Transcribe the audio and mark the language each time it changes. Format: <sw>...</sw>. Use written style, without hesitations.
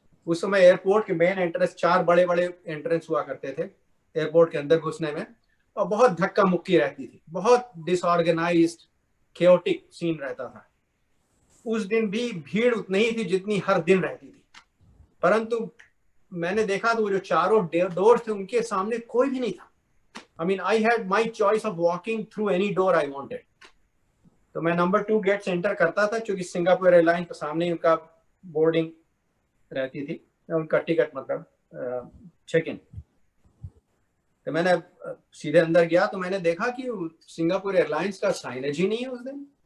<hi>उस समय एयरपोर्ट के मेन एंट्रेंस, 4 बड़े बड़े एंट्रेंस हुआ करते थे एयरपोर्ट के अंदर घुसने में, और बहुत धक्का मुक्की रहती थी, बहुत डिसऑर्गेनाइज्ड केओटिक सीन रहता था। उस दिन भी भीड़ उतनी ही थी जितनी हर दिन रहती थी, परंतु मैंने देखा तो वो जो चारों डोर थे उनके सामने कोई भी नहीं था।</hi> <en>I mean, I had my choice of walking through any door I wanted.</en> <hi>तो मैं नंबर 2 गेट से एंटर करता था, क्योंकि सिंगापुर एयरलाइन के सामने उनका बोर्डिंग रहती थी, उनका टिकट मतलब चेक इन। तो मैंने सीधे अंदर गया, तो मैंने देखा कि सिंगापुर एयरलाइंस का साइनेज ही नहीं है उस दिन।</hi>